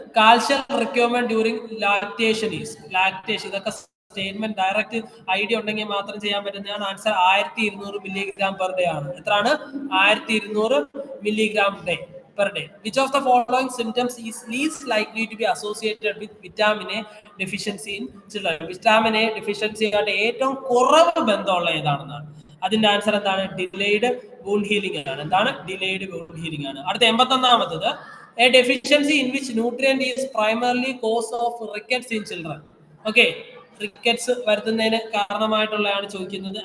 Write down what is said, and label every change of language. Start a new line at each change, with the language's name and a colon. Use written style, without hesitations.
English: Calcium requirement during lactation is?
Malayalam: Lactation, ഇതൊക്കെ statement direct idea ഉണ്ടെങ്കിൽ മാത്രം ചെയ്യാൻ പറ്റുന്നതാണ്. ആൻസർ 1200 മില്ലിഗ്രാം പെർ ഡേ ആണ്. എത്രയാണ്? 1200 milligram day per day.
English: Which of the following symptoms is least likely to be associated with vitamin A deficiency in children?
Malayalam: Vitamin A deficiency ആയിട്ട് ഏറ്റവും കുറവ് ബന്ധമുള്ള ഏതാണെന്നാണ്. അതിന്റെ ആൻസർ എന്താണ്? ഡിലേഡ് വൂണ്ട് ഹീലിംഗ് ആണ്. എന്താണ്? ഡിലേഡ് വൂണ്ട് ഹീലിംഗ് ആണ്. അടുത്ത 81ാമത്തത്.
English: A deficiency in which nutrient is primarily cause of rickets in children?
Malayalam: Okay, rickets വരുത്തുന്നതിന് കാരണമായിട്ടുള്ളതാണ് ചോദിക്കുന്നത്.